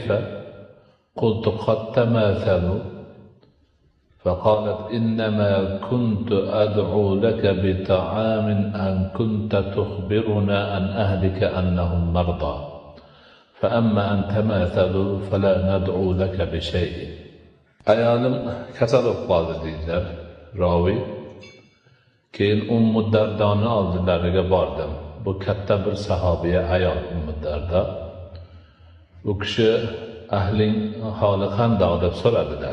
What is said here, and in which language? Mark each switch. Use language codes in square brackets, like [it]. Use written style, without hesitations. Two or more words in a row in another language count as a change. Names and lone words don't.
[ar] قلت قد تماثلوا فقالت إنما كنت أدعو لك بطعام أن كنت تخبرنا عن أهلك أنهم مرضى فأما أن تماثلوا فلا ندعو لك بشيء. [uz] Ayolim kasal bo'lib qoldi deydilar ravi. Keyin Ummu Dardoni oldilariga bordim. Bu katta bir sahobiya ayol Ummu Dardo. U kishi ahling holi qandoq deb so'radilar.